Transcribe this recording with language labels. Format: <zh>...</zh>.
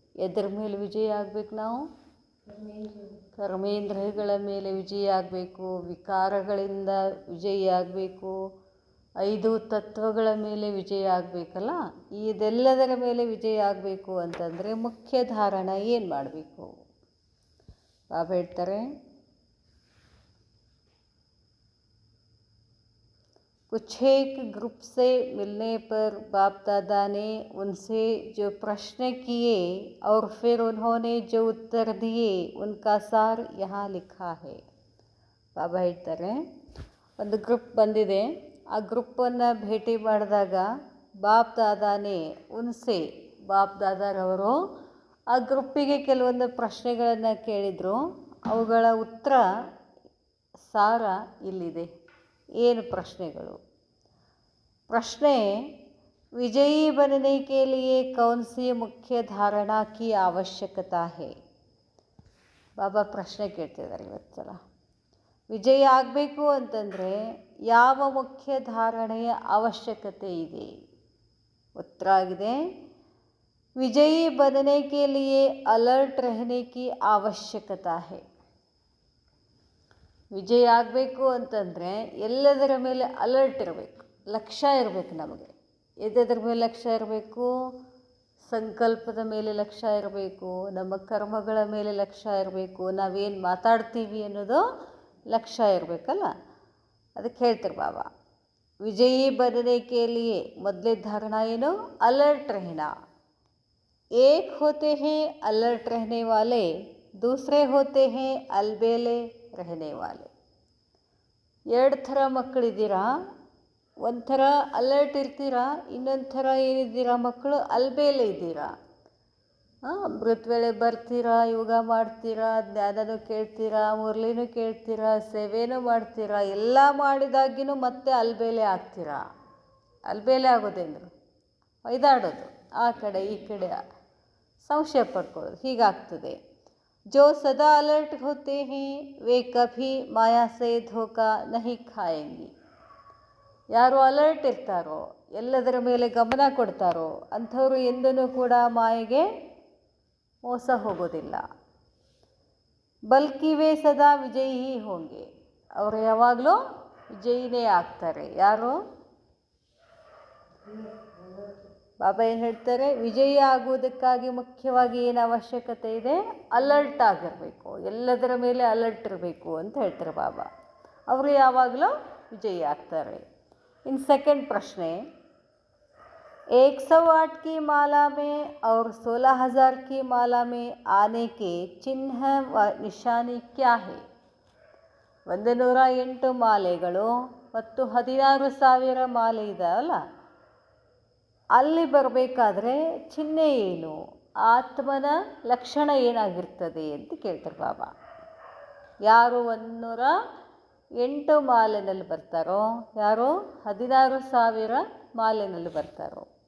<kn>ಎದರ ಮೇಲೆ ವಿಜಯ ಆಗಬೇಕು? ನಾವು ಕರ್ಮೇಂದ್ರಿಯಗಳ ಮೇಲೆ ವಿಜಯ ಆಗಬೇಕು, ವಿಕಾರಗಳಿಂದ ವಿಜಯ ಆಗಬೇಕು, 5 ತತ್ವಗಳ ಮೇಲೆ ವಿಜಯ ಆಗಬೇಕಲ್ಲ. ಇದೆಲ್ಲದರ ಮೇಲೆ ವಿಜಯ ಆಗಬೇಕು ಅಂತಂದರೆ ಮುಖ್ಯ ಧಾರಣ ಏನು ಮಾಡಬೇಕು? ಬಾಬಾ ಹೇಳ್ತಾರೆ,</kn> <hi>कुछ एक ग्रुप से मिलने पर बाप दादा ने उनसे जो प्रश्न किए और फिर उन्होंने जो उत्तर दिए उनका सार यहाँ लिखा है.</hi> <kn>ಬಾಬಾ ಹೇಳ್ತಾರೆ, ಒಂದು ಗ್ರೂಪ್ ಬಂದಿದೆ, ಆ ಗ್ರೂಪನ್ನು ಭೇಟಿ ಮಾಡಿದಾಗ ಬಾಪ್ ದಾದಾನೇ ಉನ್ಸೆ, ಬಾಪ್ ದಾದಾರವರು ಆ ಗ್ರೂಪಿಗೆ ಕೆಲವೊಂದು ಪ್ರಶ್ನೆಗಳನ್ನು ಕೇಳಿದರು. ಅವುಗಳ ಉತ್ತರ ಸಾರ ಇಲ್ಲಿದೆ. ಏನು ಪ್ರಶ್ನೆಗಳು?</kn> <hi>ಪ್ರಶ್ನೆ, ವಿಜಯಿ बनने के लिए कौन सी मुख्य धारणा की आवश्यकता है?</hi> <kn>ಬಾಬಾ ಪ್ರಶ್ನೆ ಕೇಳ್ತಿದ್ದಾರೆ ಇವತ್ತು ಸಲ. ವಿಜಯ ಆಗಬೇಕು ಅಂತಂದರೆ ಯಾವ ಮುಖ್ಯ ಧಾರಣೆಯ ಅವಶ್ಯಕತೆ ಇದೆ? ಉತ್ತರ ಆಗಿದೆ,</kn> <hi>ವಿಜಯಿ बनने के लिए अलर्ट रहने की आवश्यकता है.</hi> <kn>ವಿಜಯ ಆಗಬೇಕು ಅಂತಂದರೆ ಎಲ್ಲದರ ಮೇಲೆ ಅಲರ್ಟ್ ಇರಬೇಕು, ಲಕ್ಷ್ಯ ಇರಬೇಕು. ನಮಗೆ ಎದರ ಮೇಲೆ ಲಕ್ಷ್ಯ ಇರಬೇಕು? ಸಂಕಲ್ಪದ ಮೇಲೆ ಲಕ್ಷ್ಯ ಇರಬೇಕು, ನಮ್ಮ ಕರ್ಮಗಳ ಮೇಲೆ ಲಕ್ಷ್ಯ ಇರಬೇಕು, ನಾವೇನು ಮಾತಾಡ್ತೀವಿ ಅನ್ನೋದು ಲಕ್ಷ್ಯ ಇರಬೇಕಲ್ಲ. ಅದಕ್ಕೆ ಹೇಳ್ತಾರೆ ಬಾಬಾ, ವಿಜಯಿ</kn> <hi>बनने के लिए</hi> <kn>ಮೊದಲೇ ಧಾರಣ ಏನು?</kn> <hi>अलर्ट रहना. एक होते हैं अलर्ट रहने वाले, दूसरे होते हैं अलबेले रहने वाले.</hi> <kn>2 ಥರ ಮಕ್ಕಳಿದ್ದೀರಾ. ಒಂದು ಥರ ಅಲರ್ಟ್ ಇರ್ತೀರಾ, ಇನ್ನೊಂದು ಥರ ಏನಿದ್ದೀರಾ ಮಕ್ಕಳು? ಅಲ್ಬೇಲೆ ಇದ್ದೀರಾ. ಅಮೃತ ವೇಳೆ ಬರ್ತೀರಾ, ಯೋಗ ಮಾಡ್ತೀರಾ, ಜ್ಞಾನನೂ ಕೇಳ್ತೀರಾ, ಮುರಳಿನೂ ಕೇಳ್ತೀರಾ, ಸೇವೆನೂ ಮಾಡ್ತೀರಾ. ಎಲ್ಲ ಮಾಡಿದಾಗಿನೂ ಮತ್ತೆ ಅಲ್ಬೇಲೆ ಆಗ್ತೀರಾ. ಅಲ್ಬೇಲೆ ಆಗೋದೇನು? ಒಯ್ದಾಡೋದು, ಆ ಕಡೆ ಈ ಕಡೆ ಸಂಶಯ ಪಡ್ಕೊಳ್ಳೋದು, ಹೀಗಾಗ್ತದೆ.</kn> <hi>जो सदा अलर्ट होते हैं वे कभी माया से धोखा नहीं खाएंगी.</hi> <kn>ಯಾರು ಅಲರ್ಟ್ ಇರ್ತಾರೋ, ಎಲ್ಲದರ ಮೇಲೆ ಗಮನ ಕೊಡ್ತಾರೋ ಅಂಥವರು ಎಂದೂ ಕೂಡ ಮಾಯೆಗೆ ಮೋಸ ಹೋಗೋದಿಲ್ಲ.</kn> <hi>ಬಲ್ಕಿ ವೇ ಸದಾ ವಿಜಯಿ ಹೋಂಗೆ,</hi> <kn>ಅವರು ಯಾವಾಗಲೂ ವಿಜಯಿನೇ ಆಗ್ತಾರೆ. ಯಾರು? ಬಾಬಾ ಏನು ಹೇಳ್ತಾರೆ? ವಿಜಯ ಆಗುವುದಕ್ಕಾಗಿ ಮುಖ್ಯವಾಗಿ ಏನು ಅವಶ್ಯಕತೆ ಇದೆ? ಅಲರ್ಟ್ ಆಗಿರಬೇಕು, ಎಲ್ಲದರ ಮೇಲೆ ಅಲರ್ಟ್ ಇರಬೇಕು ಅಂತ ಹೇಳ್ತಾರೆ ಬಾಬಾ. ಅವರು ಯಾವಾಗಲೂ ವಿಜಯ ಆಗ್ತಾರೆ. ಇನ್ನು ಸೆಕೆಂಡ್ ಪ್ರಶ್ನೆ,</kn> <hi>108 की माला में और 16,000 की माला में आने के चिन्ह व निशानी क्या है?</hi> <kn>108 ಮಾಲೆಗಳು ಮತ್ತು 16,000 ಮಾಲೆ ಇದಾವಲ್ಲ, ಅಲ್ಲಿ ಬರಬೇಕಾದ್ರೆ ಚಿಹ್ನೆ ಏನು? ಆತ್ಮನ ಲಕ್ಷಣ ಏನಾಗಿರ್ತದೆ ಅಂತ ಕೇಳ್ತಾರೆ ಬಾಬಾ. ಯಾರು 108 ಮಾಲೆನಲ್ಲಿ ಬರ್ತಾರೋ, ಯಾರು 16,000 ಮಾಲೆನಲ್ಲಿ ಬರ್ತಾರೋ?</kn>